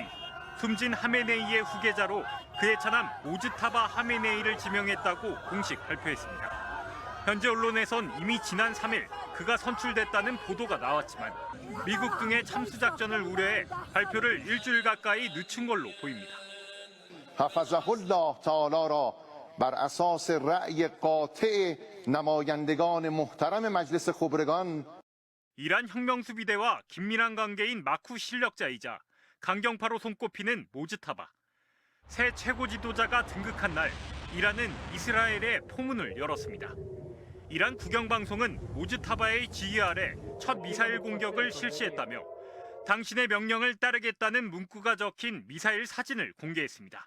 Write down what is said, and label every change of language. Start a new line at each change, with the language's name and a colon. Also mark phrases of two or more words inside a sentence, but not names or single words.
Korean: 숨진 하메네이의 후계자로 그의 차남 모즈타바 하메네이를 지명했다고 공식 발표했습니다. 현재 언론에선 이미 지난 3일 그가 선출됐다는 보도가 나왔지만 미국 등의 참수 작전을 우려해 발표를 일주일 가까이 늦춘 걸로 보입니다.
Persian: حفظه الله تعالی را بر اساس رأی قاطع نمایندگان محترم مجلس خبرگان
Korean: 이란 혁명수비대와 긴밀한 관계인 마쿠 실력자이자 강경파로 손꼽히는 모즈타바. 새 최고 지도자가 등극한 날 이란은 이스라엘에 포문을 열었습니다. 이란 국영방송은 모즈타바의 지휘 아래 첫 미사일 공격을 실시했다며 당신의 명령을 따르겠다는 문구가 적힌 미사일 사진을 공개했습니다.